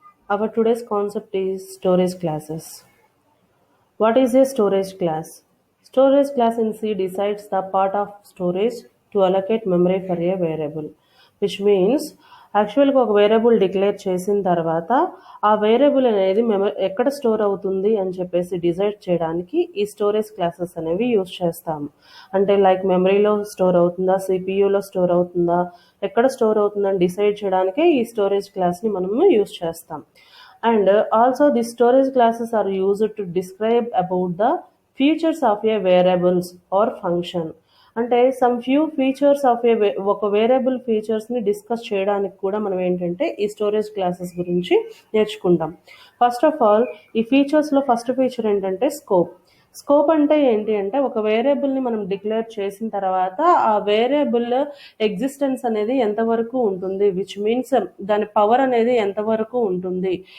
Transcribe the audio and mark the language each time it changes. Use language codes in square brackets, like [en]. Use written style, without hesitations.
[en] Our today's concept is storage classes. What is a storage class? Storage class in C decides the part of storage to allocate memory for a variable, which means [te] యాక్చువల్గా ఒక variable declare చేసిన తర్వాత ఆ variable అనేది ఎక్కడ store అవుతుంది అని చెప్పేసి డిసైడ్ చేయడానికి ఈ స్టోరేజ్ క్లాసెస్ అనేవి యూజ్ చేస్తాము. అంటే లైక్ మెమరీలో స్టోర్ అవుతుందా, సిపియూలో స్టోర్ అవుతుందా, ఎక్కడ స్టోర్ అవుతుందని డిసైడ్ చేయడానికే ఈ స్టోరేజ్ క్లాస్ని మనము యూజ్ చేస్తాం. [en] And also the storage classes are used to describe about the features of a variables or function. [te] అంటే సమ్ ఫ్యూ ఫీచర్స్ ఆఫ్ ఒక వేరియబుల్ ఫీచర్స్ని డిస్కస్ చేయడానికి కూడా మనం ఏంటంటే ఈ స్టోరేజ్ క్లాసెస్ గురించి నేర్చుకుంటాం. ఫస్ట్ ఆఫ్ ఆల్ ఈ ఫీచర్స్లో ఫస్ట్ ఫీచర్ ఏంటంటే స్కోప్. స్కోప్ అంటే ఏంటి అంటే ఒక వేరియబుల్ని మనం డిక్లేర్ చేసిన తర్వాత ఆ వేరియబుల్ ఎగ్జిస్టెన్స్ అనేది ఎంతవరకు ఉంటుంది, విచ్ మీన్స్ దాని పవర్ అనేది ఎంతవరకు ఉంటుంది.